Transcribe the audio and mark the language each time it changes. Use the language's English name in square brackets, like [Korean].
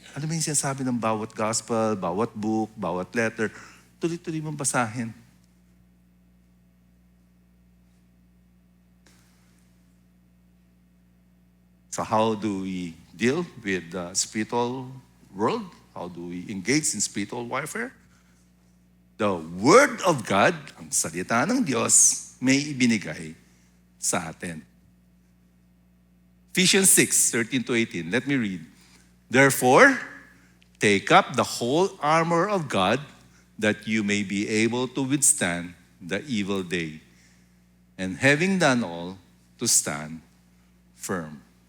[Filipino] Ano ba yung sinasabi ng bawat gospel, bawat book, bawat letter, tuloy-tuloy mong basahin. [English] So how do we deal with the spiritual world? How do we engage in spiritual warfare? The Word of God, [Filipino] ang salita ng Diyos, may ibinigay sa atin. [English] Ephesians 6:13-18. Let me read. Therefore, take up the whole armor of God that you may be able to withstand the evil day. And having done all, to stand firm.